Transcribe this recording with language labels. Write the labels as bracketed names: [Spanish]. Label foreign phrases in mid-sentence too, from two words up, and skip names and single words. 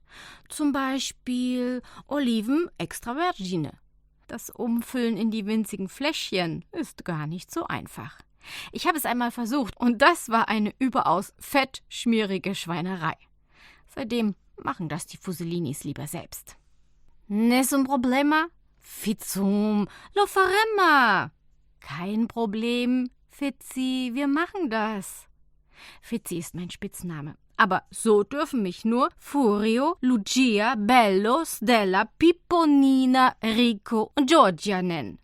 [German] Zum Beispiel Oliven extravergine. Das Umfüllen in die winzigen Fläschchen ist gar nicht so einfach. Ich habe es einmal versucht und das war eine überaus fettschmierige Schweinerei. Seitdem machen das die Fusellinis lieber selbst. [Italian] Nessun problema? Fizzum, lo faremma. [German] Kein Problem, Fitzi, wir machen das. Fitzi ist mein Spitzname, aber so dürfen mich nur Furio, Lucia, Bello, Stella, Pippo, Nina, Rico und Giorgia nennen.